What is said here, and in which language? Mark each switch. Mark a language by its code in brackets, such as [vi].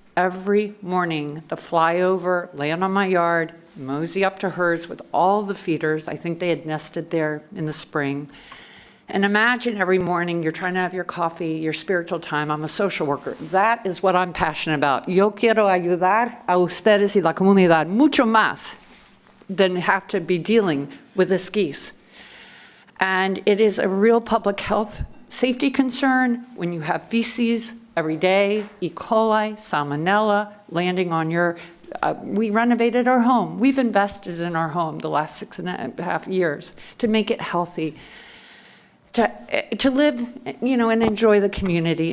[en] Every morning, the fly over, land on my yard, mosey up to hers with all the feeders. I think they had nested there in the spring. And imagine every morning you're trying to have your coffee, your spiritual time. I'm a social worker. That is what I'm passionate about. [es] Yo quiero ayudar a ustedes y la comunidad mucho más [en] than have to be dealing with this geese. And it is a real public health safety concern when you have feces every day, E. coli, salmonella, landing on your, we renovated our home. We've invested in our home the last 6.5 years to make it healthy, to live, and enjoy the community.